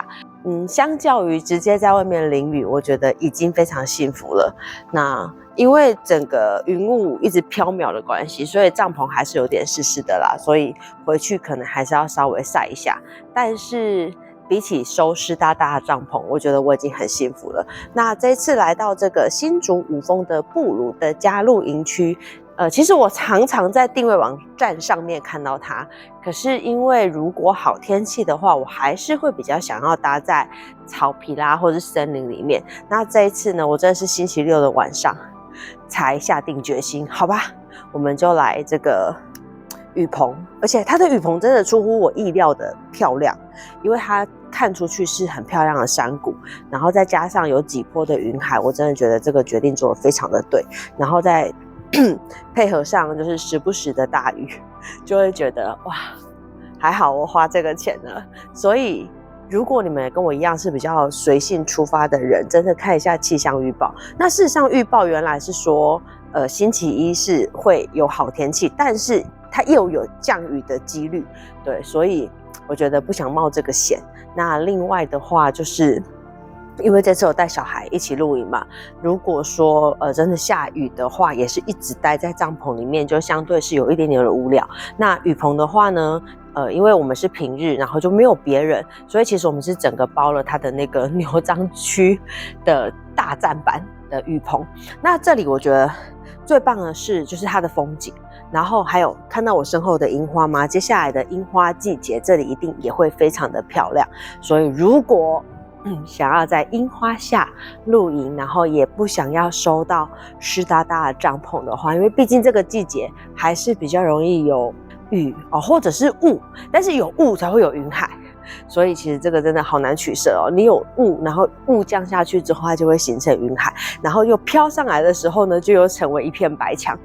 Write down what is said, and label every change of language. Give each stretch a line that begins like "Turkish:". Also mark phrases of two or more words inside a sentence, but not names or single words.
Chinese: 相較於直接在外面淋雨，我覺得已經非常幸福了。那因為整個雲霧一直飄渺的關係，所以帳篷還是有點濕濕的啦，所以回去可能還是要稍微曬一下。但是比起收濕噠噠的帳篷，我覺得我已經很幸福了。那這一次來到這個新竹五峰的布魯的家露營區， 其實我常常在定位網站上面看到它，可是因為如果好天氣的話，我還是會比較想要搭在草皮啦，或者是森林裡面。那這一次呢，我真的是星期六的晚上才下定決心，好吧，我們就來這個雨棚，而且它的雨棚真的出乎我意料的漂亮，因为它看出去是很漂亮的山谷，然後再加上有幾波的雲海，我真的覺得這個決定做得非常的對，然後再配合上就是時不時的大雨，就會覺得哇，還好我花這個錢了。所以如果你們也跟我一樣是比較隨性出發的人，真的看一下氣象預報。那事實上預報原來是說星期一是會有好天氣，但是它又有降雨的幾率，对，所以我覺得不想冒這個險。那另外的話就是因為這次我帶小孩一起露營嘛，如果說真的下雨的話，也是一直待在帳篷裡面，就相對是有一點點的無聊。那雨棚的話呢，因為我們是平日，然後就沒有別人，所以其實我們是整個包了它的那個牛樟區的大棧板的雨棚。那這裡我覺得最棒的是就是它的風景，然後還有看到我身後的櫻花嗎？接下來的櫻花季節，這裡一定也會非常的漂亮。所以如果想要在櫻花下露營，然後也不想要收到濕噠噠的帳篷的話，因為畢竟這個季節還是比較容易有雨或者是霧，但是有霧才會有雲海，所以其實這個真的好難取捨哦。你有霧，然後霧降下去之後，它就會形成雲海，然後又飄上來的時候呢，就又成為一片白牆。